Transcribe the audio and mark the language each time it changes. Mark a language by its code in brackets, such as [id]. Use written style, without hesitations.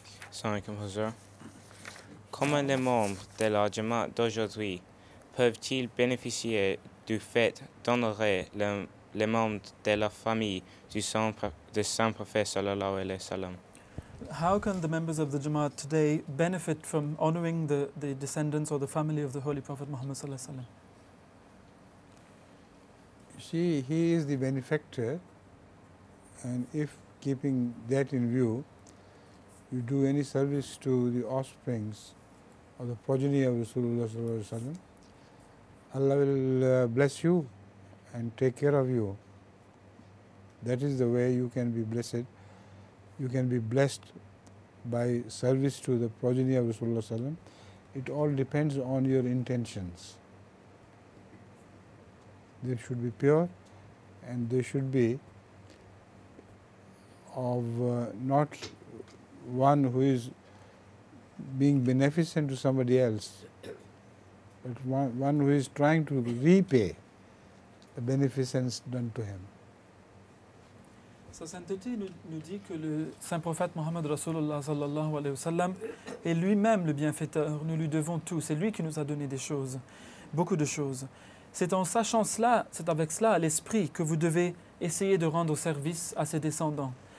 [ar] Assalamu alaikum, Huzur. [fr] Comment les membres de la Jamaat d'aujourd'hui peuvent-ils bénéficier du fait d'honorer les membres de la famille du Saint Prophète [ar] sallallahu alayhi wa sallam? [en] How can the members of the Jamaat today benefit from honoring the descendants or the family of the Holy Prophet Muhammad [ar] sallallahu alayhi wa sallam? [en] See, he is the benefactor, and if keeping that in view, you do any service to the offsprings or the progeny of Rasulullah [ar] sallallahu alaihi wasallam, [en] Allah will bless you and take care of you. That is the way you can be blessed. You can be blessed by service to the progeny of Rasulullah [ar] sallallahu alaihi wasallam. [en] It all depends on your intentions. They should be pure, and they should be of not one who is being beneficent to somebody else, but one who is trying to repay the beneficence done to him. [fr] Sa sainteté nous dit que le saint prophète Mohammed Rasulullah [ar] sallallahu alayhi wa sallam [fr] est lui-même le bienfaiteur. Nous lui devons tout. C'est lui qui nous a donné des choses, beaucoup de choses. C'est en sachant cela, c'est avec cela à l'esprit que vous devez essayer de rendre service à ses descendants.